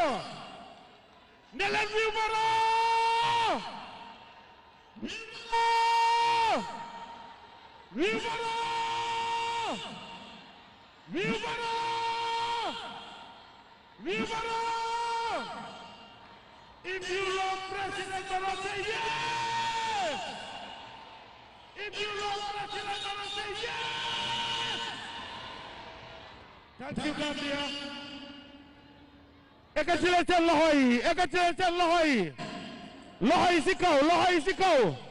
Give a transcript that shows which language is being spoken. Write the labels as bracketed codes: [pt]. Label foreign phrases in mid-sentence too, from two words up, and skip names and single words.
[wo] Ne leen vive Barrow. [fr] Vive Barrow. Vive Barrow. Vive Barrow. Vive Barrow. [en] If you love President Barrow, say yes! If you love President Barrow, say yes! Thank you, Gambia. [wo] ekkati leen seen loxo yi ekkati leen seen loxo yi loxo yi si kaw loxo yi si kaw